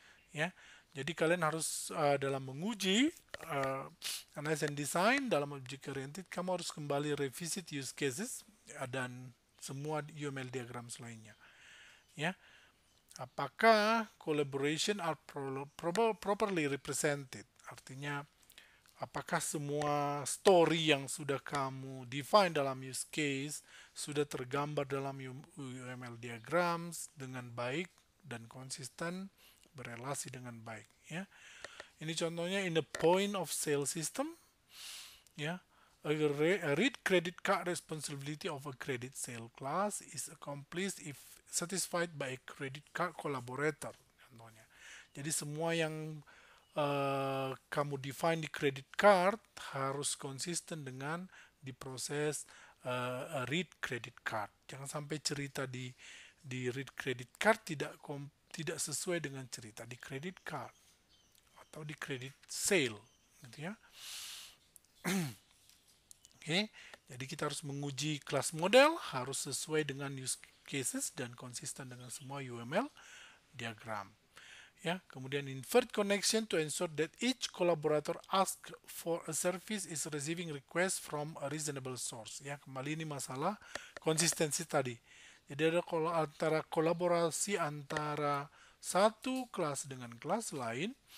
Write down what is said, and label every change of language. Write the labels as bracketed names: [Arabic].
[Indonesian] Ya, jadi kalian harus dalam menguji analysis and design dalam object oriented, kamu harus kembali revisit use cases dan semua UML diagram lainnya. Ya, apakah [English] collaboration are properly represented? [Indonesian] Artinya, apakah semua story yang sudah kamu define dalam use case sudah tergambar dalam UML diagrams dengan baik dan konsisten berelasi dengan baik, ya. Ini contohnya [English] in the point of sale system, ya. A read credit card responsibility of a credit sale class is accomplished if satisfied by a credit card collaborator, [Indonesian] contohnya. Jadi semua yang kamu define di credit card harus konsisten dengan diproses read credit card. Jangan sampai cerita di read credit card tidak sesuai dengan cerita di credit card atau di credit sale, gitu ya. Oke, jadi kita harus menguji kelas model harus sesuai dengan use cases dan konsisten dengan semua UML diagram. Ya, kemudian [English] invert connection to ensure that each collaborator ask for a service is receiving request from a reasonable source. [Indonesian] Ya, kembali ini masalah konsistensi tadi. Jadi ada antara kolaborasi antara satu kelas dengan kelas lain.